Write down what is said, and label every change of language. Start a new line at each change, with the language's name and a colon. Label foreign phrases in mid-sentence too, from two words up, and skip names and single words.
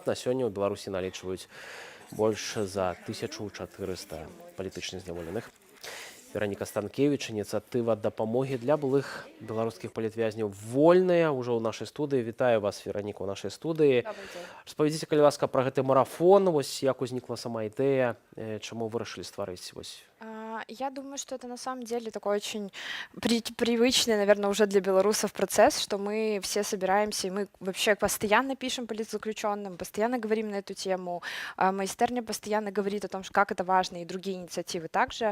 Belarusian: На сёння ў Беларусі налічваюць больш за 1400 палітычных зняволеных. Вероніка Станкевич, ініцыятыва дапамогі для былых беларускіх палітвязняў вольная. Ужо ў нашай студыі. Вітаю вас, Вероніка, ў нашай студыі. Распавядзіце, калі ласка, пра гэты марафон. Вось як узнікла сама ідэя, чаму вырашылі стварыць?
Russian: Я думаю, что это на самом деле такой очень привычный, наверное, уже для белорусов процесс, что мы все собираемся, и мы вообще постоянно пишем политзаключенным, постоянно говорим на эту тему. Майстерня постоянно говорит о том, как это важно, и другие инициативы также.